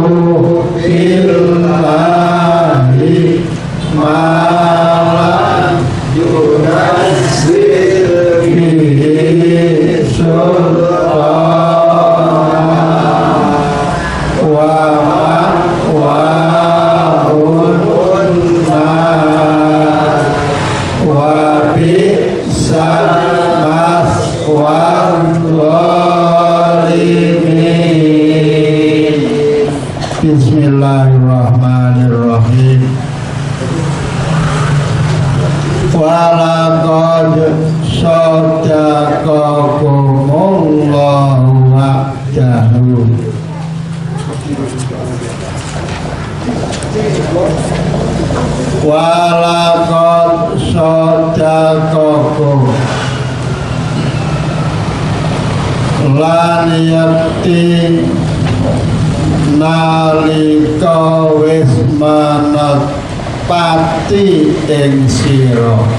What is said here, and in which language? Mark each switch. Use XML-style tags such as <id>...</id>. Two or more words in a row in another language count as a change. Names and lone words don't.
<ar>بالله ما لم ينزل به سلطانا ومأواهم النار وبئس مثوى الظالمين. Bismillahirrahmanirrahim. ولقد صدقكم الله وعده. ولقد صدقكم</ar> <jv>lan yakti nalika wis menepati ing sira</jv>